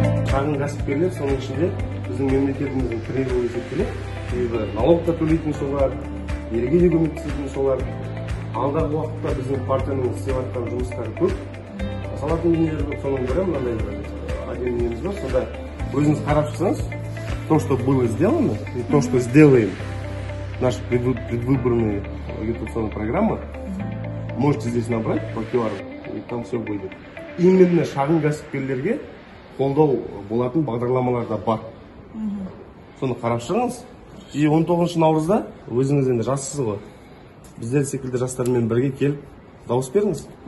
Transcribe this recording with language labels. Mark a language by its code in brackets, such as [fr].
[kk] Шағын кәсіпкерлер соның ішінде біздің мемлекетіміздің тірегі болып есептеледі. Себебі налог та төлейтін солар, елге де көмектесетін солар. Алдағы уақытта біздің партияның істеп жатқан жұмыстары көп. Жасалатын дүниелер көп, соның бірі мынандай отделениеміз бар. Сонда өзіңіз қарап шықсаңыз, [ru] то, что было сделано, и то, что сделаем, наша предвыборная агитационная программа, можете здесь набрать по QR, и там все будет. Именно [kk] шағын кәсіпкерлерге қолдау болатын бағдарламалар да бар. Соны қарап шығыңыз. [ru] И [kk] 19 наурызда өзіңіз енді жассыз ғой. Біздер секілді жастармен бірге келіп дауыс беріңіз.